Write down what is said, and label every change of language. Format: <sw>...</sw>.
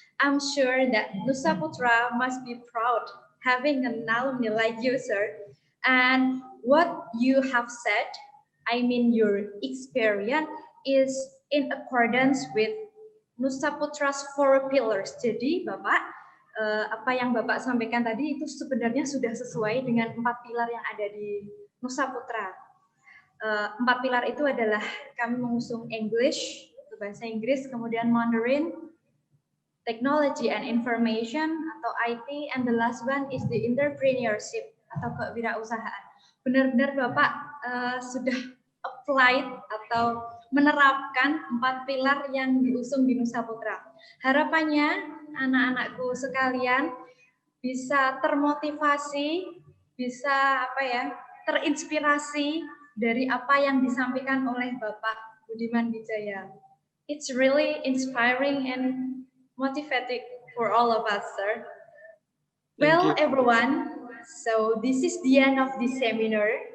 <en>I'm sure that Nusa Putra must be proud having an alumni like you, sir. And what you have said, I mean your experience, is in accordance with Nusa Putra's 4 pillars.</en> <id>Jadi, Bapak, apa yang Bapak sampaikan tadi itu sebenarnya sudah sesuai dengan 4 pilar yang ada di Nusa Putra. 4 pilar itu adalah kami mengusung English, bahasa Inggris, kemudian Mandarin,</id> <en>Technology and Information</en> <id>atau IT,</id> <en>and the last one is the entrepreneurship</en> <id>atau kewirausahaan. Benar-benar Bapak sudah applied atau menerapkan 4 pilar yang diusung di Nusa Putra. Harapannya anak-anakku sekalian bisa termotivasi, bisa terinspirasi dari apa yang disampaikan oleh Bapak Budiman Wijaya.</id> <en>It's really inspiring and motivating for all of us, sir. Well, everyone, so this is the end of this seminar.</en>